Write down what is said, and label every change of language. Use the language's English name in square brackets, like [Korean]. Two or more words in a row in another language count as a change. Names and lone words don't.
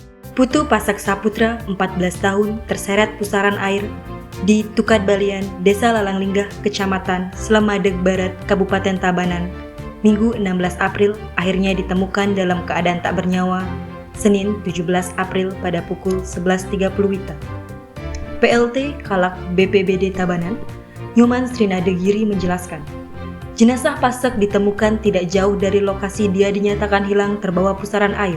[Indonesian] Putu Pasak Saputra, 14 tahun, terseret pusaran air di Tukad Balian, Desa Lalanglinggah, Kecamatan Slemadeg Barat, Kabupaten Tabanan, Minggu 16 April, akhirnya ditemukan dalam keadaan tak bernyawa, Senin 17 April pada pukul 11.30 WITA. PLT Kalak BPBD Tabanan, Nyoman Srinadegiri menjelaskan, jenazah Pasak ditemukan tidak jauh dari lokasi dia dinyatakan hilang terbawa pusaran air.